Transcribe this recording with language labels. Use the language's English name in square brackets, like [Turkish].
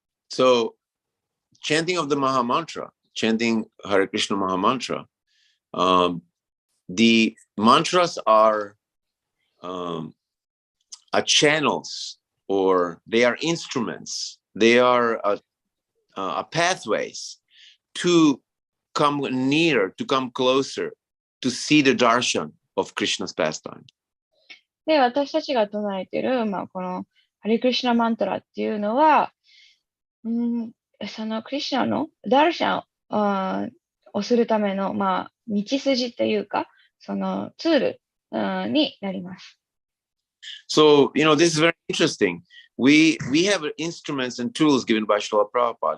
[English] So, chanting of the Maha Mantra, chanting Hare Krishna Maha Mantra, the mantras are channels, or they are instruments. They are pathways to come near, to come closer, to see the darshan of Krishna's pastime. [Japanese] で、私たちが唱えている、このハレクリシュナマントラっていうのは、そのクリシュナのダルシャンをするための、道筋というか、そのツールになります。 [English] So, this is very interesting. We have instruments and tools given by Srila Prabhupada.